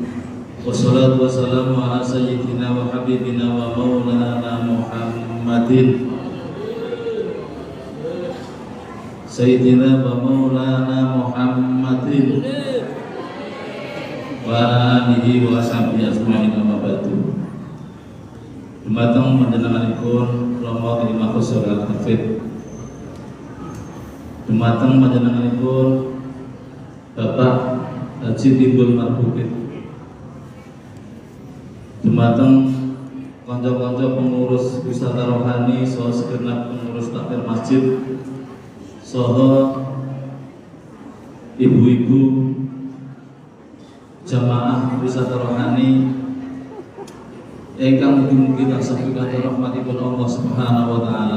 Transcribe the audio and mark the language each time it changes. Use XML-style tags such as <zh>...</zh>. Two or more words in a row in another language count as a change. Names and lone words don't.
<ar>والصلاة والسلام على سيدنا وحبيبنا ومولانا محمد. سيدنا ومولانا محمد وآله وصحبه أجمعين أما بعد.</ar> <jv>Dumateng panjenenganipun Rama Terima Khusral Hafid. Dumateng panjenenganipun Bapak Haji Timbul Marbukit. Dumateng kanca-kanca pengurus wisata rohani saha segenap pengurus takmir masjid saha ibu-ibu jamaah wisata rohani ingkang mugi-mugi tansah pikantuk rahmatipun Allah</jv> <ar>سبحانه وتعالى.</ar>